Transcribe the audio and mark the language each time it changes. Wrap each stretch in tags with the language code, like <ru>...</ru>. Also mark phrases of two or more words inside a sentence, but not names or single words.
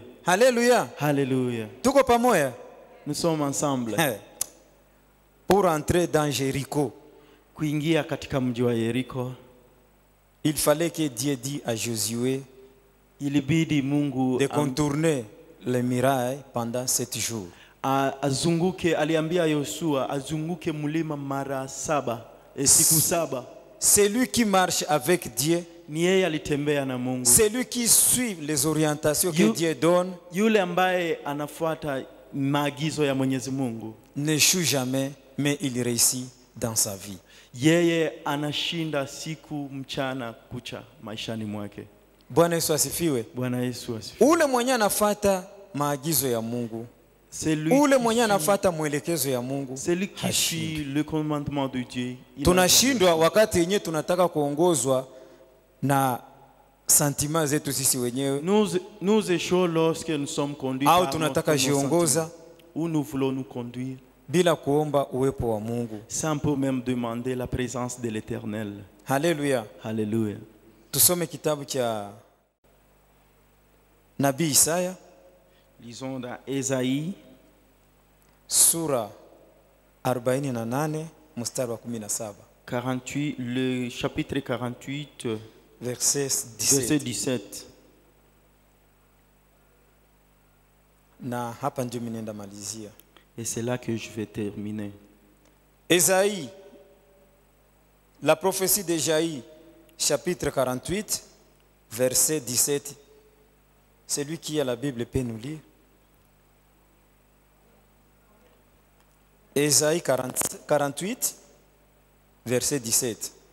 <fr>Alléluia.</fr> <sw>Haleluya. Tuko pamoja?</sw> <fr>Nous sommes ensemble. Pour entrer dans Jéricho,</fr> <sw>Kuingia katika mji wa Yeriko,</sw> <fr>il fallait que Dieu dise à Josué</fr> <sw>ilibidi Mungu</sw> <fr>de contourner les murailles pendant 7 jours.</fr> <sw>azunguke, aliambia Yoshua azunguke mlima mara 7, siku 7.</sw> <fr>Celui qui marche avec Dieu,</fr> <sw>Ni yeye alitembea na Mungu.</sw> <fr>celui qui suit les orientations que Dieu donne,</fr> <sw>Yule ambaye anafuata maagizo ya Mwenyezi Mungu,</sw> <fr>n'échoue jamais, mais il réussit dans sa vie.</fr> <sw>yeye anashinda siku mchana kucha maishani mwake. Bwana Yesu asifiwe. Bwana Yesu asifiwe. Ule mwenye anafuata maagizo ya Mungu, ule mwenye anafuata mwelekezo ya Mungu</sw> <fr>celui qui suit le commandement de Dieu.</fr> <sw>Tunashindwa wakati yenyewe tunataka kuongozwa na sentiments zetu sisi wenyewe,</sw> <fr>Nous échouons lorsque nous sommes conduits au par</fr> <sw>tunataka</sw> <fr>nos</fr> <sw>jiongoza</sw> <fr>sentiments, où nous voulons nous conduire</fr> <sw>bila kuomba uwepo wa Mungu.</sw> <fr>sans pour même demander la présence de l'Éternel.</fr> <sw>Haleluya.</sw> <fr>Alléluia.</fr> <sw>Tusome kitabu cha Nabii Isaya</sw> <fr>Lisons dans Ésaïe</fr> <sw>sura 48 mstari wa 17 48,</sw> <fr>le chapitre 48, verset verset 17. 17.</fr> <sw>Na hapa ndio mimi nenda malizia.</sw> <fr>Et c'est là que je vais terminer. Ésaïe, la prophétie d'Ésaïe, chapitre 48, verset 17. Celui qui a la Bible peut nous lire. Ésaïe 48, verset 17.</fr>